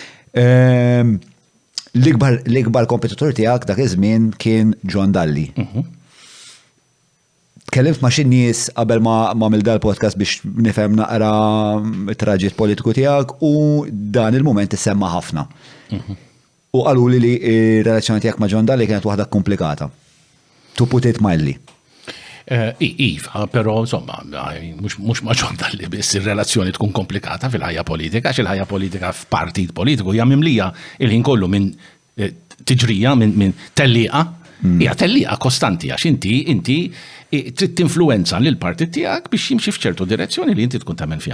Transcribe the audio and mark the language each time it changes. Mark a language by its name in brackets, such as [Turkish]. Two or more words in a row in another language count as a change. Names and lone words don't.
[Maltese] L-ikbar kompetitur tiegħek dak iż-żmien kien John Dalli. Kellimt ma' xi nies qabel ma mill dal-podcast biex nifhem naqra traġiet politiku tiegħek u dan il-mument issemma ħafna. U qalu li r-relazzjoni tiegħek ma' John Dalli kienet waħda komplikata. [English] To put it mildly. [Maltese] Iva, però insomma, mhux ma' John Dalli biss ir-relazzjoni tkun komplikata fil-ħajja politika, għax il-ħajja politika f'partit politiku hija mimlija il-ħin kollu minn tiġrija, minn tellieqa. Hija tellieqa kostanti għax inti trid tinfluwenza lil partit tiegħek biex jimxi f'ċertu direzzjoni li inti tkun tagħmel fiha.